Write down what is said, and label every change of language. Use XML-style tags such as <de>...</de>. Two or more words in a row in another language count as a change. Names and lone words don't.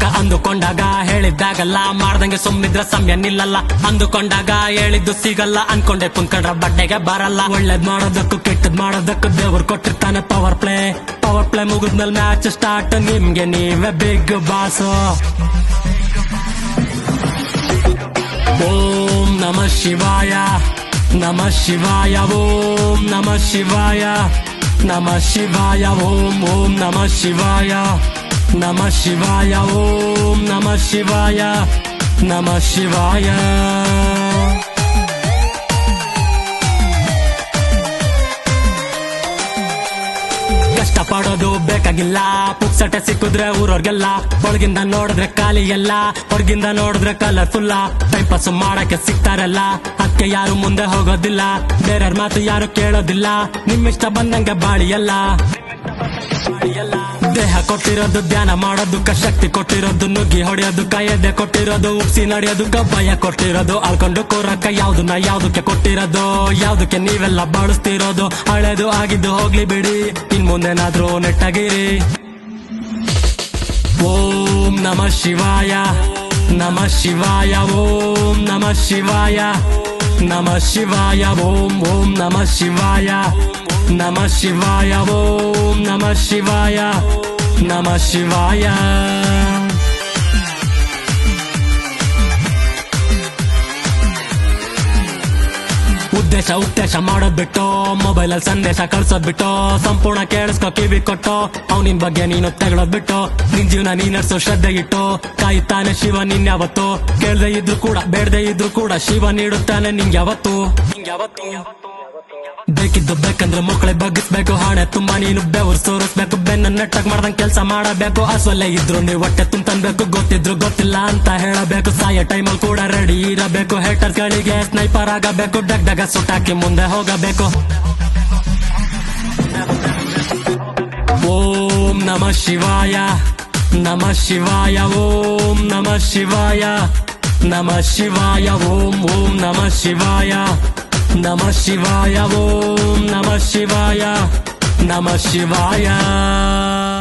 <kn>ಅಂದುಕೊಂಡಾಗ ಹೇಳಿದ್ದಾಗಲ್ಲ, ಮಾಡ್ದಂಗೆ ಸುಮ್ಮಿದ್ರೆ ಸಮಯ ನಿಲ್ಲಲ್ಲ. ಅಂದುಕೊಂಡಾಗ ಹೇಳಿದ್ದು ಸಿಗಲ್ಲ, ಅನ್ಕೊಂಡೆ ಕುಂತ್ಕೊಂಡ್ರ ಬಡ್ಡೆಗೆ ಬರಲ್ಲ. ಒಳ್ಳೇದ್ ಮಾಡೋದಕ್ಕೂ ಕೆಟ್ಟದ್ ಮಾಡೋದಕ್ಕೂ ದೇವ್ರು ಕೊಟ್ಟಿರ್ತಾನೆ</kn> <en>power play. power play</en> <kn>ಮುಗಿದ್ಮೇಲೆ</kn> <en>match start,</en> <kn>ನಿಮ್ಗೆ ನೀವೇ ಬಿಗ್ ಬಾಸ್.</kn> <sa>ಓಂ ನಮಃ ಶಿವಾಯ ನಮಃ ಶಿವಾಯ ಓಂ ನಮಃ ಶಿವಾಯ ನಮಃ ಶಿವಾಯ ಓಂ ಓಂ ನಮಃ ಶಿವಾಯ ನಮಃ ಶಿವಾಯ ಓಂ ನಮಃ ಶಿವಾಯ ನಮಃ ಶಿವಾಯ.</sa> <kn>ಕಷ್ಟ ಪಡೋದು ಬೇಕಾಗಿಲ್ಲ, ಪುಕ್ಸಟೆ ಸಿಕ್ಕಿದ್ರೆ ಊರವ್ರಿಗೆಲ್ಲ. ಒಳಗಿಂದ ನೋಡಿದ್ರೆ ಖಾಲಿ ಎಲ್ಲ, ಹೊರಗಿಂದ ನೋಡಿದ್ರೆ ಕಲರ್ಫುಲ್ಲ.</kn> <en>time pass</en> <kn>ಮಾಡಕ್ಕೆ ಸಿಗ್ತಾರಲ್ಲ, ಅದಕ್ಕೆ ಯಾರು ಮುಂದೆ ಹೋಗೋದಿಲ್ಲ. ಬೇರೆಯವ್ರ ಮಾತು ಯಾರು ಕೇಳೋದಿಲ್ಲ, ನಿಮ್ಮಿಷ್ಟ ಬಂದಂಗೆ ಬಾಳಿಯಲ್ಲ. ದೇಹ ಕೊಟ್ಟಿರೋದು ಧ್ಯಾನ ಮಾಡೋದಕ್ಕ, ಶಕ್ತಿ ಕೊಟ್ಟಿರೋದು ನುಗ್ಗಿ ಹೊಡೆಯೋದಕ್ಕ, ಎದೆ ಕೊಟ್ಟಿರೋದು ಉಪ್ಸಿ ನಡೆಯೋದಕ್ಕ, ಭಯ ಕೊಟ್ಟಿರೋದು ಅಳ್ಕೊಂಡು ಕೂರಕ್ಕ. ಯಾವ್ದಕ್ಕೆ ಕೊಟ್ಟಿರೋದು, ಯಾವ್ದಕ್ಕೆ ನೀವೆಲ್ಲ ಬಳಸ್ತಿರೋದು. ಹಳೇದು ಆಗಿದ್ದು ಹೋಗ್ಲಿ ಬಿಡಿ, ಇನ್ ಮುಂದೆನಾದ್ರೂ ನೆಟ್ಟಾಗಿರಿ.</kn> <sa>ಓಂ ನಮಃ ಶಿವಾಯ ನಮಃ ಶಿವಾಯ ಓಂ ನಮಃ ಶಿವಾಯ ನಮಃ ಶಿವಾಯ ಓಂ ಓಂ ನಮಃ ಶಿವಾಯ ನಮಃ ಶಿವಾಯ ಓಂ ನಮಃ ಶಿವಾಯ ನಮಃ ಶಿವಾಯ.</sa> <kn>ಉದ್ದೇಶ ಮಾಡೋದ್ ಬಿಟ್ಟು, ಮೊಬೈಲ್ ಅಲ್ಲಿ ಸಂದೇಶ ಕಳ್ಸೋದ್ ಬಿಟ್ಟು, ಸಂಪೂರ್ಣ ಕೇಳಿಸ್ಕೊ ಕಿವಿ ಕೊಟ್ಟು, ಅವನಿನ್ ಬಗ್ಗೆ ನೀನು ತೆಗಳೋದ್ ಬಿಟ್ಟು, ನಿನ್ ಜೀವನ ನೀ ನಡ್ಸೋ ಶ್ರದ್ಧೆ ಇಟ್ಟು, ಕಾಯುತ್ತಾನೆ ಶಿವ ನಿನ್ ಯಾವತ್ತು. ಕೇಳ್ದೆ ಇದ್ರು ಕೂಡ ಬೇಡದೆ ಇದ್ರು ಕೂಡ ಶಿವ ನೀಡುತ್ತಾನೆ ನಿಂಗ್ ಯಾವತ್ತು. ಬೇಕಿದ್ದು ಬೇಕಂದ್ರೆ ಮಕ್ಕಳೆ ಬಗ್ಗಿಸ್ಬೇಕು, ಹಣೆ ತುಂಬಾ ನೀನು ಬೆವರು ಸೋರಿಸ್ಬೇಕು. ಬೆನ್ನ ನೆಟ್ಟಾಗ್ ಮಾಡ್ದಂಗ್ ಕೆಲ್ಸ ಮಾಡಬೇಕು. ಅಸೊಲ್ಲೆ ಇದ್ರು ನೀವು ಹೊಟ್ಟೆ ತುಂಬಬೇಕು, ಗೊತ್ತಿದ್ರು ಗೊತ್ತಿಲ್ಲ ಅಂತ ಹೇಳಬೇಕು. ಸಾಯೋ ಟೈಮಲ್ಲಿ ಕೂಡ ರೆಡಿ ಇರಬೇಕು, ಹೇಟರ್ಸ್ ಗಳಿಗೆ ಸ್ನೈಪರ್ ಆಗಬೇಕು. ಡಗ್ ಸುಟ್ಟಾಕಿ ಮುಂದೆ ಹೋಗಬೇಕು.</kn> <sa>ಓಂ ನಮಃ ಶಿವಾಯ ನಮಃ ಶಿವಾಯ ಓಂ ನಮಃ ಶಿವಾಯ ನಮಃ ಶಿವಾಯ ಓಂ ಓಂ ನಮಃ ಶಿವಾಯ ನಮಃ ಶಿವಾಯ ಓಂ ನಮಃ ಶಿವಾಯ ನಮಃ ಶಿವಾಯ.</sa>